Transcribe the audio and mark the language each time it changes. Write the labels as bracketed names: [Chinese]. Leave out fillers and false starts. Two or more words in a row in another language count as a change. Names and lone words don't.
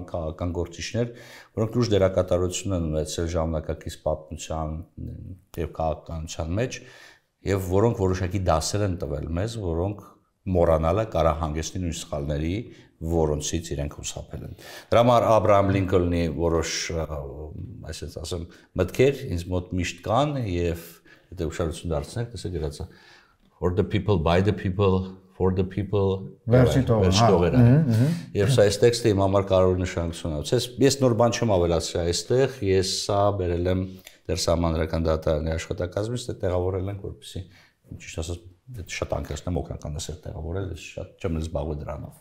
[Armenian] քաղաքական գործիչներ, որոնք լուրջ դերակատարություն են ունեցել ժամանակակից պատմության եւ քաղաքականության մեջ եւ որոնք որոշակի դասեր են տվել մեզ, որոնք մոռանալը կարա հանգեցնի նույն սխալների, որոնցից իրենք խուսափել են։ Դրա համար Աբրահամ Լինքոլնի որոշ, այսպես ասեմ, մտքեր ինձ մոտ միշտ կան եւ եթե ուշադրություն դարձնեք, տեսեք գրած է [English] for the people, by the people, for the people, [Armenian] վերջի տողերը։ Եվ սա այս տեքստը իմ համար կարևոր նշանակություն ունի։ Ես նոր բան չեմ ավելացրել այստեղ, ես սա բերել եմ դեռ սահմանադրական դատարանի աշխատակազմից, թե տեղավորել ենք, որպեսզի ճիշտ ասած շատ անկեղծ եմ օգնական դասեր տեղավորել, շատ չեմ զբաղվել դրանով։